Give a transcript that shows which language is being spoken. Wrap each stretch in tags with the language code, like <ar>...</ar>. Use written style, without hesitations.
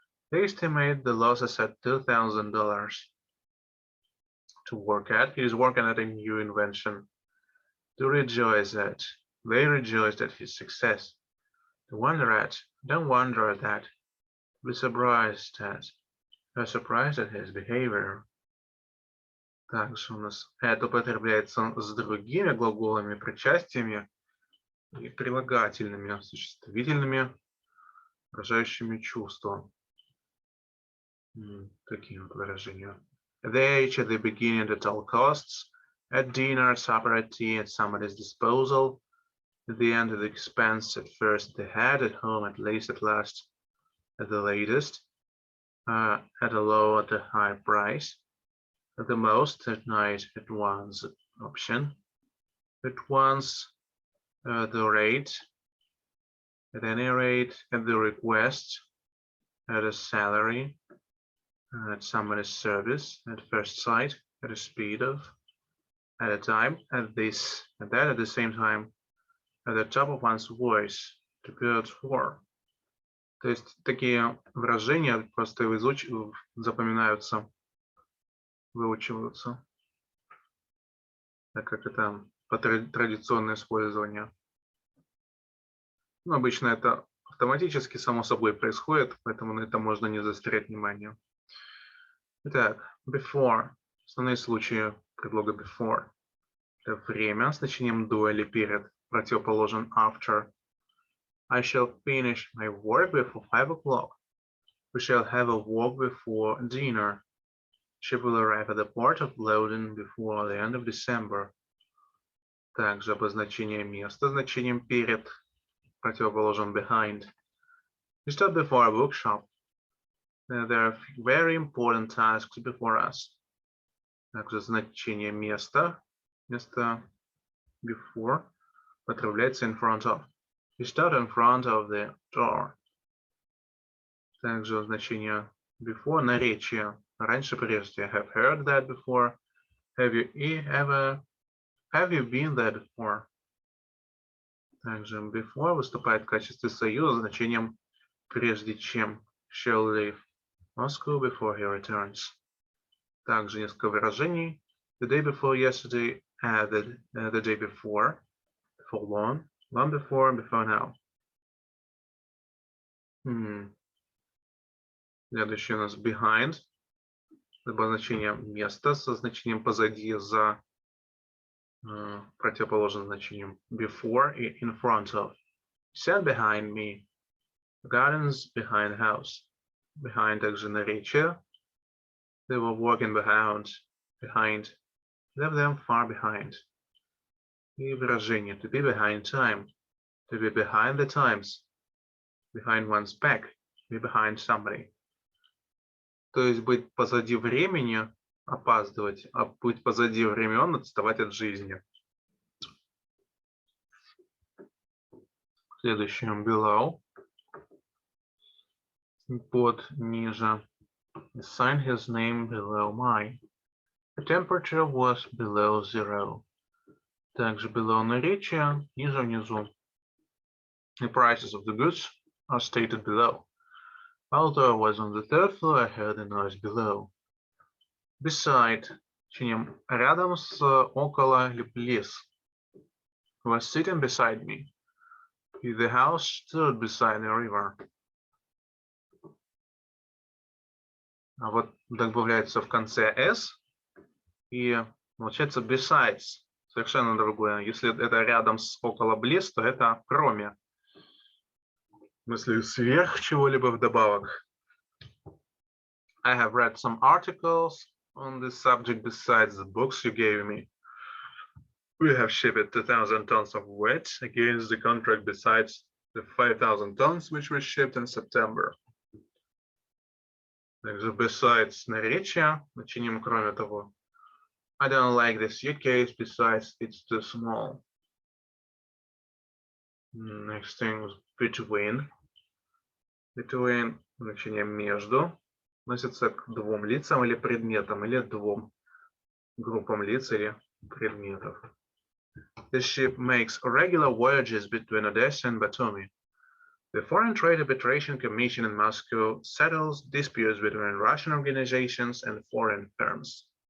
<en>They estimate the losses at $2,000. To work at, he is working at a new invention. To rejoice at, they rejoiced at his success. To wonder at, don't wonder at that. Be surprised at, they're surprised at his behavior.</en> <ru>Также у нас это употребляется с другими глаголами, причастиями и прилагательными, существительными, выражающими чувства. Такие вот выражения.</ru> <en>They each at the beginning at all costs, at dinner, at supper, at tea, at somebody's disposal, at the end of the expense, at first, at the head, at home, at least, at last, at the latest, at a low, at a high price, at the most, at night, at once option, at once, the rate, at any rate, at the request, at a salary, at somebody's service, at first sight, at a speed of, at a time, at this, at that, at the same time, at the top of one's voice, to good for.</en> <ru>То есть такие выражения просто запоминаются, выучиваются, так как это традиционное использование. Но обычно это автоматически, само собой происходит, поэтому на это можно не заострять внимание. Итак, before. Основные случаи предлога before. Это время с значением до или перед, противоположен after.</ru> <en>I shall finish my work before 5 o'clock. We shall have a walk before dinner. Ship will arrive at the port of Loudon before the end of December.</en> <ru>Также обозначение места значением перед, противоположен behind.</ru> <en>We stop before a bookshop. There are very important tasks before us.</en> <ru>Также значение места, место before, употребляется</ru> <en>in front of. We stood in front of the door.</en> <ru>Также значение before, наречие, раньше, прежде.</ru> <en>I have heard that before. Have you been there before?</en> <ru>Также before выступает в качестве союза значением прежде чем.</ru> <en>Shall leave Moscow before he returns.</en> <ru>Также несколько выражений.</ru> <en>The day before yesterday, the day before long before, before now.</en> <ru>Следующий у нас behind. Обозначение места со значением позади, за противоположным значением before и</ru> <en>in front of. Sat behind me. Gardens behind house.</en> <ru>Behind также наречие.</ru> <en>They were walking behind. Leave them far behind.</en> <ru>И выражение</ru> <en>to be behind time. To be behind the times. Behind one's back. Be behind somebody.</en> <ru>То есть быть позади времени, опаздывать, а быть позади времен, отставать от жизни. Следующее below. Под, ниже.</ru> <en>Sign his name below mine. The temperature was below zero.</en> <ru>Также below наречие, ниже внизу.</ru> <en>The prices of the goods are stated below. Although I was on the third floor, I heard a noise below.</en> <ru>Beside, рядом с, около или близ.</ru> <en>Was sitting beside me. The house stood beside the river.</en> <ru>А вот добавляется в конце s, и получается besides, совершенно другое. Если это рядом с, около, близ, то это кроме. В смысле, сверх чего-либо вдобавок.</ru> <en>I have read some articles on this subject besides the books you gave me. We have shipped 2,000 tons of wheat against the contract besides the 5,000 tons which were shipped in September.</en> <ru>Также besides наречие, значением кроме того.</ru> <en>I don't like this suitcase, besides it's too small. Next thing is between.</en> <ru>Between, значение между, относится к двум лицам или предметам, или двум группам лиц или предметов.</ru> <en>The ship makes regular voyages between Odessa and Batumi. The Foreign Trade Arbitration Commission in Moscow settles disputes between Russian organizations and foreign firms.</en>